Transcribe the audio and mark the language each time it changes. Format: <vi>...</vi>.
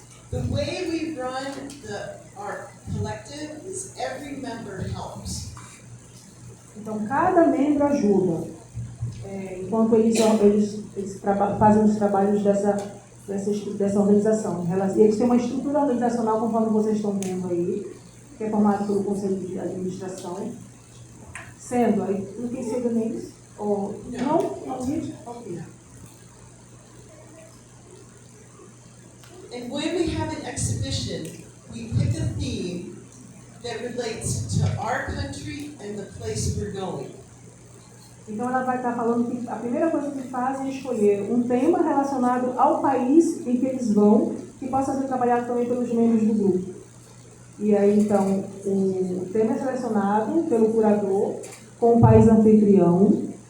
<en>The way we run our collective is every member helps.</en> <pt>Então, cada membro ajuda, enquanto eles fazem os trabalhos dessa organização. E eles têm uma estrutura organizacional, conforme vocês estão vendo aí, que é formado pelo Conselho de Administração, sendo aí, não tem segmentos, ou não, gente? Ok.</pt> <en>And when we have an exhibition, we pick a theme that relates to our country and the place we're going.</en> <pt>Então ela vai estar falando que a primeira coisa que fazem é escolher um tema relacionado ao país em que eles vão, que possa ser trabalhado também pelos membros do grupo. E aí então o tema é selecionado pelo curador com o país anfitrião.</pt>